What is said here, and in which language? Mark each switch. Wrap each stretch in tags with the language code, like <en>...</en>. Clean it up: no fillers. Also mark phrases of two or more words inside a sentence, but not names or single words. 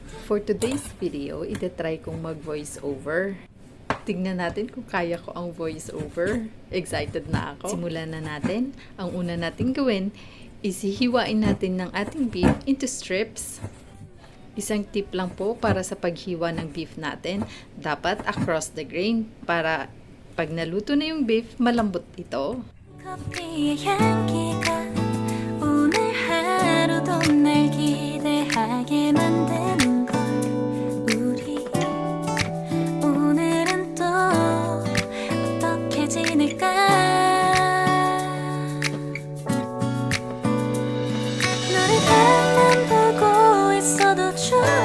<tl>For today's video, itatry kong mag-voice over. Tingnan natin kung kaya ko ang</tl> <en>voice over.</en> <tl>Excited na ako. Simulan na natin. Ang una natin gawin is hihiwain natin ng ating beef</tl> <en>into strips.</en> <tl>Isang tip lang po para sa paghiwa ng beef natin, dapat</tl> <en>across the grain</en> <tl>para pag naluto na yung beef, malambot ito.</tl> <ko>커피의 향기가 오늘 하루도 날 기대하게 만드는 걸 우리 오늘은 또 어떻게 지낼까 너를 바라만 보고 있어도 좋아</ko>